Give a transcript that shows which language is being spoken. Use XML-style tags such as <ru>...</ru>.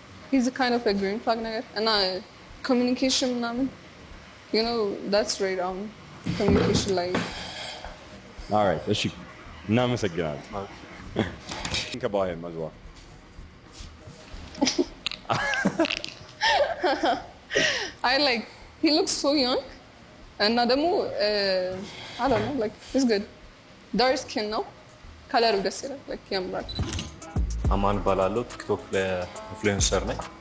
<en>He's a kind of a green flag</en> <am>ነገር እና</am> <en>communication</en> <am>ምናምን</am> <en>you know that's right on communication like all right</en> <am>እሺ እናመሰግናለን.</am> <en>Think about him as well. I like he looks so young and</en> <am>ደግሞ</am> <en>I don't know like he's good dark skin</en> <am>ነው ከለሩ ደስ ይላል</am> <en>like</en> <am>ያምራል አማን ባላለው ቲክቶክ ላይ ኢንፍሉዌንሰር ነኝ</am>